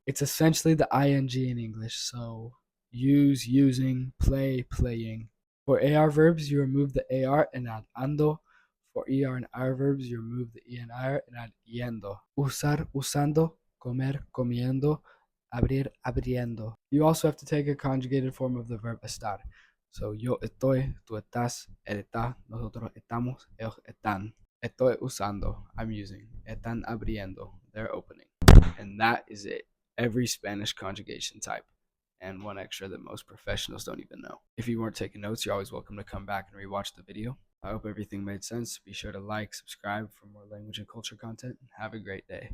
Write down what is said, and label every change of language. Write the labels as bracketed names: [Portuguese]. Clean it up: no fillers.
[English] It's essentially the ing in English, so use, using, play, playing. For AR verbs, you remove the AR and add ando. For ER and IR verbs, you remove the E and IR and add yendo. [Spanish] Usar, usando. Comer, comiendo. Abrir, abriendo. [English] You also have to take a conjugated form of the verb estar. [Spanish] So yo estoy, tú estás, él está, nosotros estamos, ellos están. Estoy usando, [English] I'm using. [Spanish] Están abriendo, [English] they're opening. And that is it. Every Spanish conjugation type. And one extra that most professionals don't even know. If you weren't taking notes, you're always welcome to come back and rewatch the video. I hope everything made sense. Be sure to like, subscribe for more language and culture content. Have a great day.